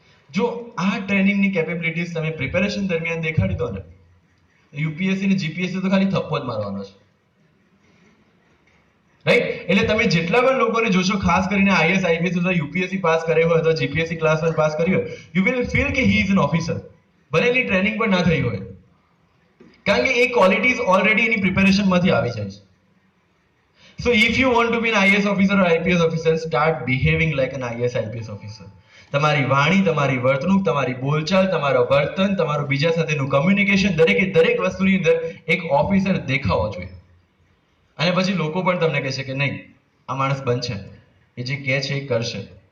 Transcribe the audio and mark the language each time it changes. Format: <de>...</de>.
<gu>જો આ ટ્રેનિંગની કેપેબિલિટીઝ તમે પ્રિપેરેશન દરમિયાન દેખાડી દો ને, યુપીએસસી ને જીપીએસસી તો ખાલી થપ્પો જ મારવાનો છે, રાઈટ? એટલે તમે જેટલા પણ લોકોને જોશો, ખાસ કરીને આઈએસ આઈપીએસ અથવા યુપીએસસી પાસ કર્યો હોય અથવા જીપીએસસી ક્લાસ 1 પાસ કર્યો હોય,</gu> <en>you will feel</en> <gu>કે</gu> <en>he is an officer,</en> <gu>ભલે એની ટ્રેનિંગ પણ ના થઈ હોય, કારણ કે એ ક્વોલિટીઝ ઓલરેડી એની પ્રિપેરેશનમાંથી આવી જાય છે.</gu> <en>So if you want to be an IAS officer or IPS officer, start behaving like an IAS IPS officer.</en> <gu>તમારી વાણી, તમારી વર્તણૂક, તમારી બોલચાલ, તમારો વર્તન, તમારું બીજા સાથેનું કમ્યુનિકેશન, દરેક વસ્તુની અંદર એક ઓફિસર દેખાવો જોઈએ. અને પછી લોકો પણ તમને કહેશે કે નહીં, આ માણસ બનશે, એ જે કહે છે એ કરશે.</gu>